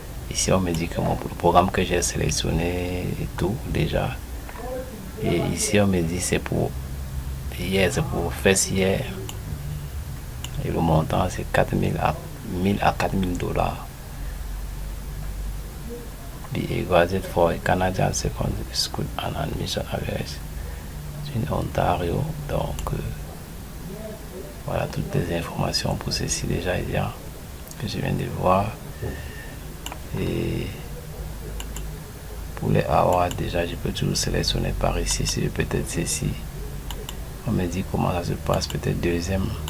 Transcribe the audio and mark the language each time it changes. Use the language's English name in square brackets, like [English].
[French] Ici, on me dit que le programme que j'ai sélectionné et tout déjà. Et ici, on me dit c'est pour hier, c'est pour [English] first year. [French] Et le montant, c'est 4 000 à 4 000 dollars. [English] The graduate for a Canadian Secondary School and Admission Average in Ontario. [French] Donc, voilà toutes les informations pour ceci déjà que je viens de voir. Et pour les awards, déjà, je peux toujours sélectionner par ici, si peut-être ceci. On me dit comment ça se passe, peut-être deuxième.